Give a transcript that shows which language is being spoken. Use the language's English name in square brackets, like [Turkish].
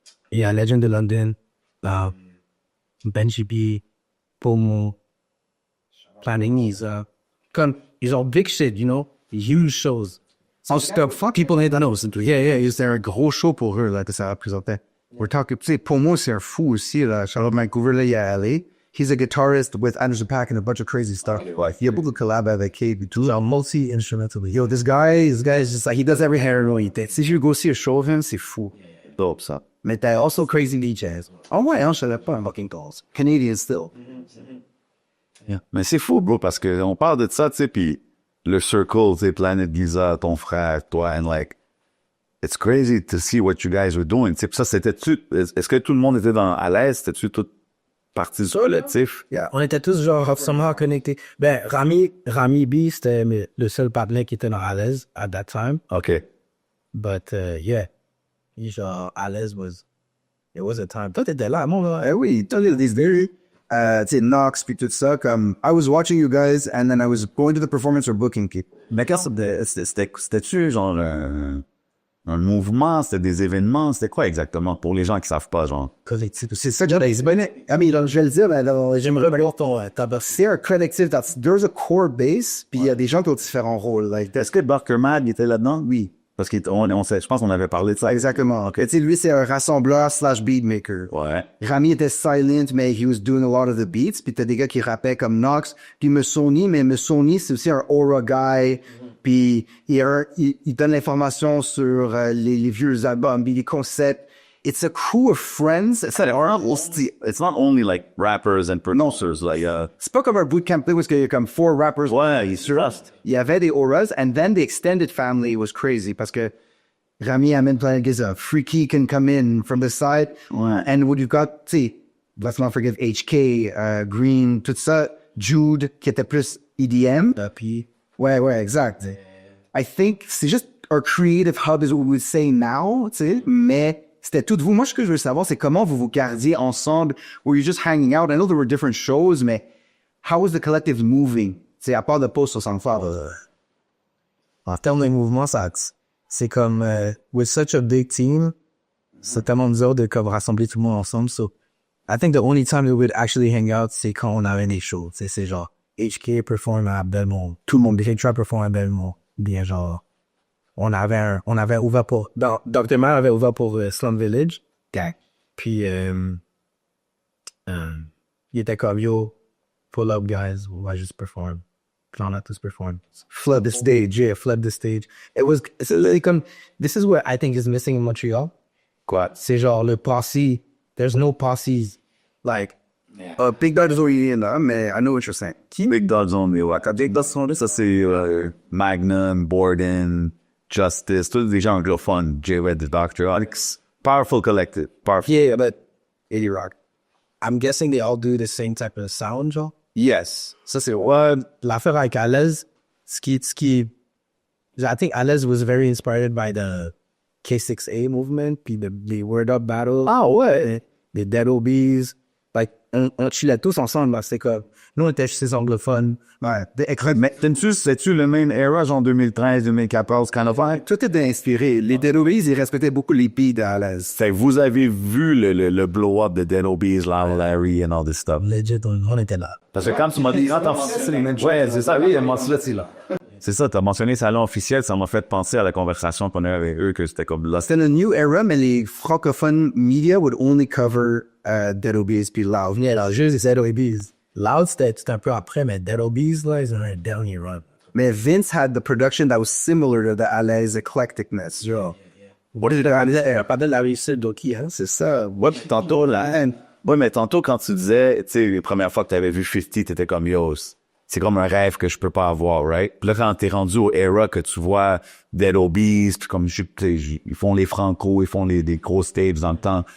[English] Yeah, Legend of London. Benji B, Pomo, Planet Giza. [French] Comme, ils ont [English] big shit, you know? Huge shows. Fuck people ain't know. [French] Yeah, c'était un gros show pour eux, là, que ça représentait. [English] We're talking, [French] tu sais, pour moi, c'est un fou aussi, là. Charlotte Vancouver, là, il est allé. [English] He's a guitarist with Anderson .Paak and a bunch of crazy stuff. Like, [French] il y a beaucoup de collabs avec Kate et tout. [English] Multi-instrumentalist. Yo, this guy is just like, he does every hair he thinks. [French] Si je [English] go see a show of him, [French] c'est fou. Dope, ça. Mais t'as [English] also crazy DJs. [French] Oh ouais, hein, je savais pas, [English] fucking calls. Canadian still. [French] Yeah. Mais c'est fou, bro, parce que on parle de ça, tu sais, puis le circle, tu sais, Planet Giza, ton frère, toi, [English] and like, it's crazy to see what you guys were doing. [French] Tu sais, ça, est-ce que tout le monde était à l'aise? C'était-tu toute partie sur le tif? Yeah, on était tous genre somehow connectés. Ben, Rami B, c'était le seul partenaire qui était dans à l'aise [English] at that time. [French] OK. [English] But, yeah, [French] genre, à l'aise [English] it was a time. [French] Toi, t'étais là, mon là. Eh oui, toi, des very, tu sais, Knox, puis tout ça, comme, [English] I was watching you guys, and then I was going to the performance or booking. [French] Mais quand c'était-tu genre un mouvement, c'était des événements, c'était quoi exactement pour les gens qui savent pas, genre? Collectif. C'est ça, genre, je vais le dire, mais j'aimerais voir ton tabac. C'est un collectif, [English] there's a core base, [French] puis il y a des gens qui ont différents rôles. [English] Like, [French] est-ce que Barker Mad était là-dedans? Oui. Parce je pense qu'on avait parlé de ça. Exactement. Okay. Tu sais, lui, c'est un rassembleur / beatmaker. Ouais. Rami était silent, mais [English] he was doing a lot of the beats. [French] Puis t'as des gars qui rappaient comme Knox. Puis Musoni, c'est aussi un aura guy. Puis il donne l'information sur les vieux albums, puis les concepts. [English] It's a crew of friends. It's not only like rappers and producers. Like, [French] c'est pas comme un bootcamp où il y a comme 4 rappers. Ouais, il [English] y avait des auras, and then the extended family was crazy [French] parce que Rami amène [English] Planet Giza. Freaky can come in from the side. [French] Ouais. [English] And what you got, [French] tu sais, [English] let's not forget HK, Green, [French] tout ça. Jude, qui était plus EDM. Puis... Ouais, exact. [English] I think [French] c'est juste [English] our creative hub is what we would say now, [French] tu sais, mais c'était tout de vous. Moi, ce que je veux savoir, c'est comment vous gardiez ensemble. [English] Were you just hanging out? I know there were different shows, [French] mais [English] how was the collective moving? [French] C'est à part de post sur SoundCloud. En termes de mouvement, c'est comme, [English] with such a big team, [French] c'est tellement dur de comme rassembler tout le monde ensemble. [English] So, I think the only time we would actually hang out, [French] c'est quand on avait des shows. C'est genre, HK perform à Belmont. Tout le monde, K-Trap perform à Belmont. Bien genre, on avait ouvert pour, Dr. Mal avait ouvert pour Slum Village. Puis, il était comme, [English] yo, pull up guys, [French] on va juste perform. on a tous performed. [English] Flood the stage, yeah, flood the stage. It's like, this is what I think is missing in Montreal. [French] Quoi? C'est genre le posse. [English] There's no posses. Like, Big Dog is already in there, [French] mais [English] I know what you're saying. [French] Big Dogs Only, ouais. Quand Big Dogs Only, ça c'est Magnum, Borden, Justice, tous des gens anglophones. [English] J-Red, The Doctor, Alex. Powerful collective. Powerful. yeah, but 80 Rock. I'm guessing they all do the same type of sound, genre. Yes. [French] Ça, c'est ouais. [English] L'affaire avec Alez, I think Alez was very inspired by the K6A movement, [French] puis [English] the Word Up Battle. [French] Ah ouais. Les Dead Obies. Like, on chillait tous ensemble, là. C'est comme, nous, on était chez les anglophones. Ouais. Mais c'est-tu le même era, genre 2013, 2014, [English] kind of vibe? [French] Tout était inspiré. Les Dead Obies, ils respectaient beaucoup les beats à l'aise. Fait que vous avez vu le blow-up de Dead Obies, [English] Larry and all this stuff. [French] Legit, on était là. Parce que quand tu m'as dit, ouais, c'est ça, oui, il m'a là. C'est ça, t'as mentionné salon officiel, ça m'a fait penser à la conversation qu'on a eu avec eux, que c'était comme là. C'était une [English] new era, [French] mais les francophones [English] media would only cover [French] Dead Obies puis Loud. Yeah, là, juste Dead Obies. Loud, c'était un peu après, mais Dead Obies, là, ils ont un dernier run. [English] Mais Vince had the production that was similar to the Alaise eclecticness. [French] Genre. [English] What is it? [French] Pas de la réussite d'Oki, hein? C'est ça. Ouais, pis tantôt, là. Ouais, mais tantôt, quand tu disais, tu sais, les premières fois que t'avais vu 50, t'étais comme, yo, c'est comme un rêve que je peux pas avoir, [English] right? [French] Puis là, quand t'es rendu au era que tu vois Dead Obies, puis comme, ils font les Franco, ils font des grosses tapes dans le temps.